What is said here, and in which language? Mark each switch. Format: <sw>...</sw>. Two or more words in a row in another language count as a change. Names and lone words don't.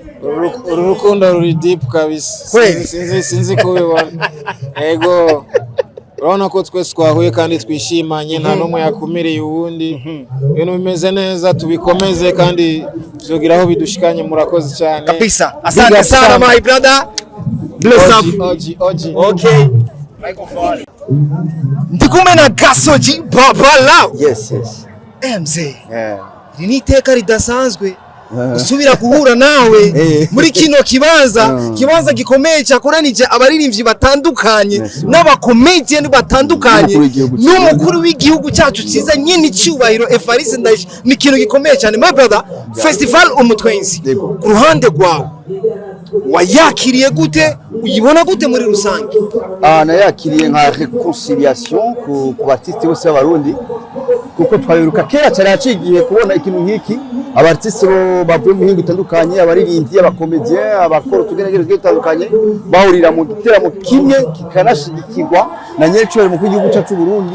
<rn>Uru rukundo ruri deep kabisa, sinzi kubibona. Ego urabona ko twese twahuye kandi twishimanye, nta n'umwe yakumiriye uwundi. Ibintu bimeze neza, tubikomeze kandi tuzogira aho bidushikanye. Murakoze cyane</rn> <sw>kabisa. Asante sana</sw> <en>my brother, bless up.</en> <rn>Okay, microphone ndikumwe na Gasogi Babala.</rn> <en>Yes.</en> <rn>MZ ni iteka ridasanzwe gusubira guhura nawe muri kino kibanza gikomeye cyakoranije abaririmbyi batandukanye n'abakomedian batandukanye n'umukuru w'igihugu cyacu cyiza nyine icyubahiro Evariste Ndayishimiye. Ni ikintu gikomeye cyane</rn> <en>my brother.</en> <rn>Festival Umutwenzi ku ruhande rwawe wayakiriye gute, uyibona gute muri rusange? Nayakiriye nka reconciliation ku artiste bose b'abarundi, kuko twabiruka kera cyane yacigiye kubona ikintu nk'iki. Abartiste bavuye mu mihingo itandukanye, abaririmbyi, abakomedian, abakora utugenekerezo dutandukanye bahurira mu giteramo kimwe kikanashigikirwa na nyiricyo mu gihugu cyacu Burundi.</rn>